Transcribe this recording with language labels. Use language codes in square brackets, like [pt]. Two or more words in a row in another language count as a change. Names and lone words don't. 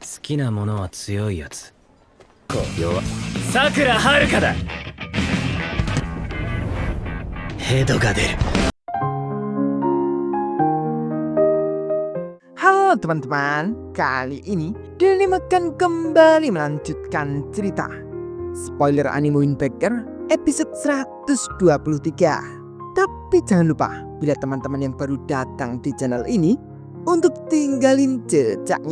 [ja] きなものは強いやつ。弱。さくらはるかだ。ヘドが出る。 [id] Halo teman-teman, kali ini Denny akan kembali melanjutkan cerita Spoiler Anime Winpecker episode 123. Tapi jangan lupa, bila teman-teman yang baru datang di channel ini, untuk tinggalin jejaknya.